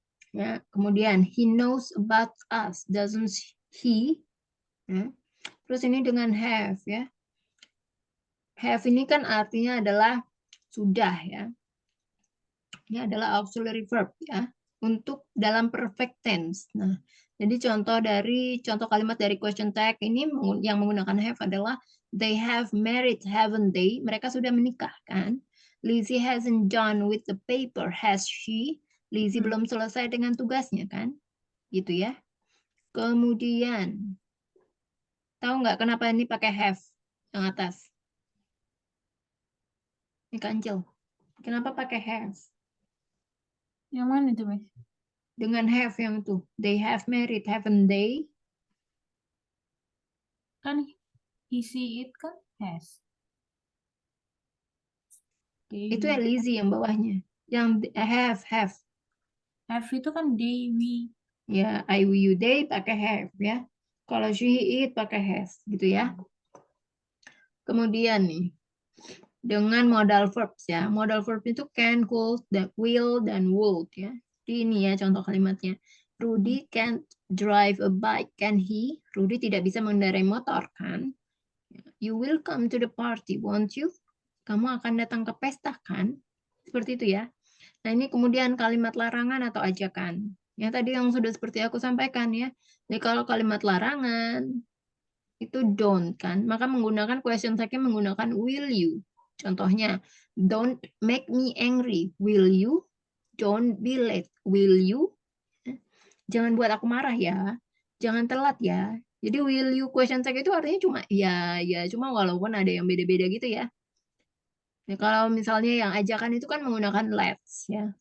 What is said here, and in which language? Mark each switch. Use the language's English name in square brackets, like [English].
[Indonesian] Ya, kemudian [English] he knows about us, doesn't he? [Indonesian] Ya. Terus ini dengan have ya. Have ini kan artinya adalah sudah ya. Ini adalah auxiliary verb ya untuk dalam perfect tense. Nah, jadi contoh kalimat dari question tag ini yang menggunakan have adalah [English] they have married, haven't they? [Indonesian] Mereka sudah menikah kan? [English] Lizzie hasn't done with the paper, has she? [Indonesian] Lizzie belum selesai dengan tugasnya kan? Gitu ya. Kemudian, tahu nggak kenapa ini pakai have yang atas? Ini kancil. Kenapa pakai have? Yang mana itu, Mas? Dengan have yang itu. [English] They have married, haven't they? Kan he, see, it kan has. [Indonesian] Itu yang Lizzie yang bawahnya. Yang have. Have itu kan they, we. Ya, I, we, you, they pakai have ya. Kalau she, it pakai has gitu ya. Kemudian nih, dengan modal verbs ya. Modal verb itu can, could, will, dan would ya. Jadi ini ya contoh kalimatnya. [English] Rudy can't drive a bike, can he? [Indonesian] Rudy tidak bisa mengendarai motor, kan? [English] You will come to the party, won't you? [Indonesian] Kamu akan datang ke pesta, kan? Seperti itu ya. Nah, ini kemudian kalimat larangan atau ajakan. Ya, tadi yang sudah seperti aku sampaikan ya. Jadi kalau kalimat larangan itu don't kan, maka menggunakan question tag-nya menggunakan [English] will you. Contohnya, don't make me angry, will you? Don't be late, will you? [Indonesian] Jangan buat aku marah ya. Jangan telat ya. Jadi [English] will you [Indonesian] question tag itu artinya cuma ya, ya. Cuma walaupun ada yang beda-beda gitu ya. Ya, kalau misalnya yang ajakan itu kan menggunakan let's ya.